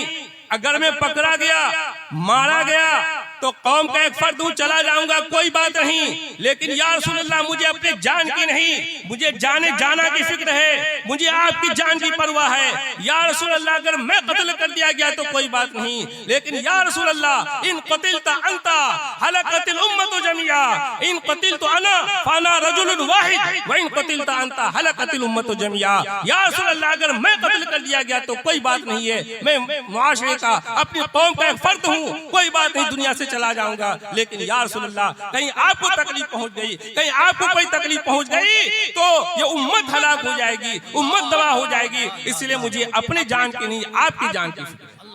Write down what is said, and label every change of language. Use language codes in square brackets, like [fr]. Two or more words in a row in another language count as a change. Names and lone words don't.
[hi] अगर मैं पकड़ा गया मारा गया तो कौम का एक फर्द हूं, चला जाऊंगा कोई बात नहीं, लेकिन [ar] يا رسول الله [hi] मुझे अपनी जान की नहीं, मुझे जाने जाना की फिक्र है, मुझे आपकी जान की परवाह है। [ar] يا رسول الله [hi] अगर मैं कत्ल कर दिया गया तो कोई बात नहीं, लेकिन [ar] يا رسول الله إن قتلت أنت هلكت الأمة جميعا إن قتلت أنا فإنما رجل واحد وإن قتلت أنت هلكت الأمة جميعا. [hi] या रसूलल्लाह अगर मैं कत्ल कर दिया गया तो कोई बात नहीं है, मैं मुआशरे का अपनी कौम का एक फर्द हूँ, कोई बात नहीं, दुनिया से चला जाऊंगा। लेकिन [ar] يا رسول الله [hi] कहीं आपको तकलीफ पहुंच गई, कहीं आपको कोई तकलीफ पहुंच गई तो ये उम्मत हलाक हो जाएगी, उम्मत तबाह हो जाएगी, इसलिए मुझे अपनी जान की नहीं आपकी जान की फिक्र।